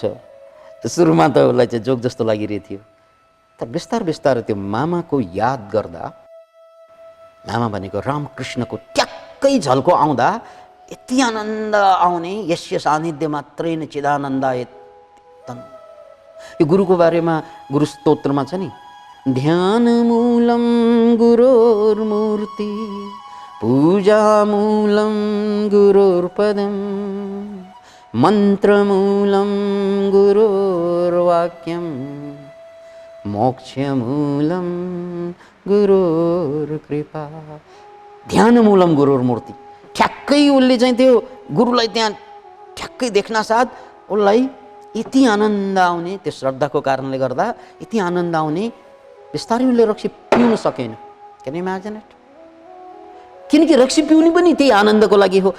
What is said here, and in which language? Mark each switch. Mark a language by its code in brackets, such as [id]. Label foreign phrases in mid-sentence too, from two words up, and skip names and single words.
[ne] सुरुमा त उसलाई चाहिँ जोक जस्तो लागिरहेको थियो, तर बिस्तार बिस्तारै त्यो मामाको याद गर्दा, मामा भनेको रामकृष्णको ट्याक्कै झल्को आउँदा यति आनन्द आउने, [sa] यस्य सान्निध्य मात्रै न चिदानन्दायत। [ne] यो गुरुको बारेमा गुरु स्तोत्रमा छ नि, [sa] ध्यान मूलम गुरोर्मूर्ति पूजा मूलम गुरोर्पदम मंत्र मूलम गुरोर्वाक्यम मोक्ष मूलम गुरोर्कृपा। ध्यान मूलम गुरोर्मूर्ति, [ne] ठ्याक्कै उसले चाहिँ त्यो गुरुलाई त्यहाँ ठ्याक्कै देख्न साथ उसलाई यति आनन्द आउने, त्यो श्रद्धाको कारणले गर्दा यति आनन्द आउने, बिस्तारै उसले रक्सी पिउन सकेन। [en] Can you imagine it? [ne] किनकि रक्सी पिउनु पनि त्यही आनन्दको लागि हो।